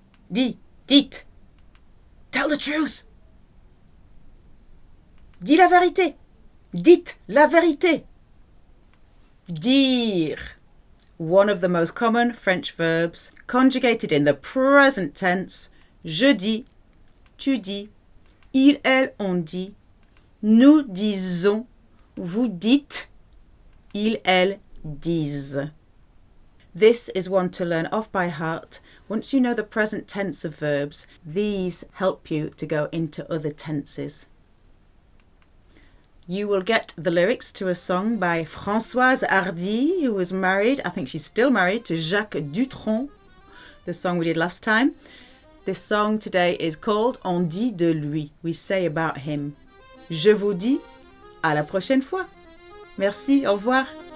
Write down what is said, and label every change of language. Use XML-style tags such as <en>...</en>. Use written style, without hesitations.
<fr>Dis. Dites.</fr> <en>Tell the truth.</en> <fr>Dis la vérité. Dites la vérité. Dire.</fr> <en>One of the most common French verbs, conjugated in the present tense.</en> <fr>Je dis, tu dis, il, elle, on dit, nous disons, vous dites, il, elle disent.</fr> <en>This is one to learn off by heart. Once you know the present tense of verbs, these help you to go into other tenses. You will get the lyrics to a song by Françoise Hardy, who was married, I think she's still married, to Jacques Dutronc, the song we did last time. This song today is called</en> <fr>On dit de lui,</fr> <en>we say about him.</en> <fr>Je vous dis à la prochaine fois. Merci, au revoir.</fr>